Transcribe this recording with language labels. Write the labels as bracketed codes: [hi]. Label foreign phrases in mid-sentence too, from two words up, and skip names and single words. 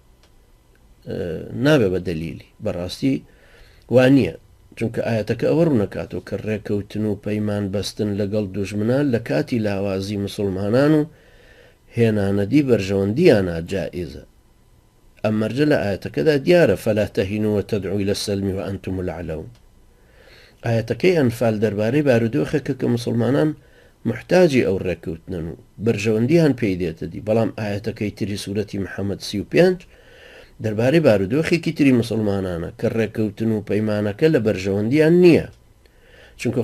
[ckb] نابێ بە دەلیلی بەڕاستی وانە چونکە ئاەتەکە ئەوە ڕوونەکاتەوە کە ڕێکەوتن و پەیمان بەستن لەگەڵ دوژمنە لە کاتی لاوازی مسلمانان و هێنانەدی بەرژەوەندیانە جائزە ئەم مەرجە لە ئاەتەکەدا دیارە [ar] فەلا تەهینوا وتەدعوا إلى السەلم وأنتم الأعلون [ckb] ئاەتەکەی ئەنفال دەربارەی بارودۆخێکە کە مسلمانان محتاجی ئەو ڕێکەوتنن و بەرژەوەندیان پێی دێتە دی بەڵام ئاەتەکەی تری سوورەتی محەممەد 35 دەربارەی بارودۆخێکی تری مسلمانانە کە ڕێکەوتن و پەیمانەکە لە بەرژەوەندیان نییە چونکە